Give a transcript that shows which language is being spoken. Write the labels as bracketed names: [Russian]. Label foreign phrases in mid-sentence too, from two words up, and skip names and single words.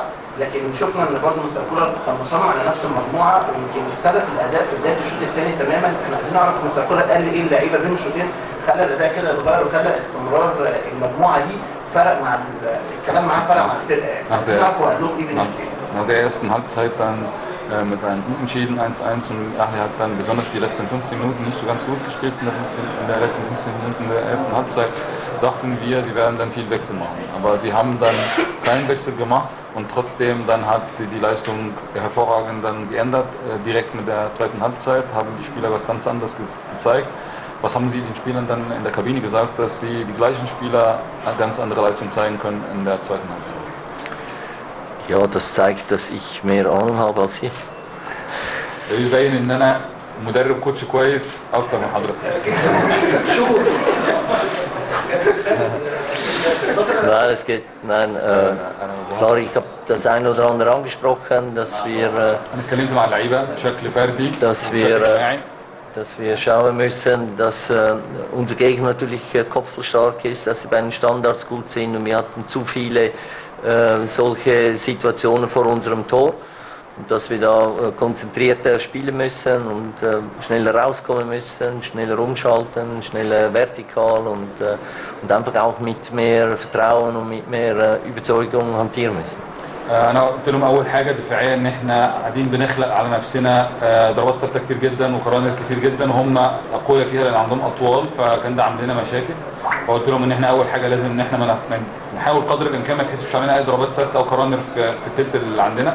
[Arabic] لكن شفنا ان برضه مستر كولر كان مصمم على نفس المجموعه، ويمكن اختلف الاداء في بدايه الشوط الثاني تماما. احنا عايزين نعرف مستر كولر قال ايه اللعيبه بين الشوطين خلى الاداء كده يتغير، وخلى استمرار المجموعه دي فرق مع الكلام معاه، فرق مع الفرقه. يعني عايزين نعرف هو قال لهم ايه بين الشوطين. [German] Nach der ersten Halbzeit dann mit einem Unentschieden 1:1 und Ahly hat dann besonders die letzten 15 Minuten nicht so ganz gut gespielt in der letzten 15 Minuten der ersten Halbzeit. Dachten wir, sie werden dann viel Wechsel machen. Aber sie haben dann keinen Wechsel gemacht und trotzdem dann hat die Leistung hervorragend dann geändert. Direkt mit der zweiten Halbzeit haben die Spieler was ganz anderes gezeigt. Was haben Sie den Spielern dann in der Kabine gesagt, dass sie die gleichen Spieler eine ganz andere Leistung zeigen können in der zweiten Halbzeit? Ja, das zeigt, dass ich mehr Ahnung habe als Sie. [Arabic] يبين ان انا مدرب كوتش كويس اكتر من حضرتك. [German] Nein, es geht, nein, klar, ich habe das eine oder andere angesprochen, dass wir schauen müssen, dass unser Gegner natürlich kopfballstark ist, dass sie bei den Standards gut sind und wir hatten zu viele solche Situationen vor unserem Tor. Und dass wir da konzentrierter spielen müssen und schneller rauskommen müssen, schneller umschalten, schneller vertikal und einfach auch mit mehr Vertrauen und mit mehr Überzeugung hantieren müssen. [Arabic] انا قلت لهم اول حاجه دفاعيا ان احنا قاعدين بنخلق على نفسنا ضربات ثابته كتير جدا وكورنر كتير جدا وهم اقوياء فيها لان عندهم اطوال فكان ده عامل لنا مشاكل. فقلت لهم ان احنا اول حاجه لازم ان احنا نحاول قدر الامكان ما يتحسبش علينا اي ضربات ثابته او كورنر في الثلث اللي عندنا.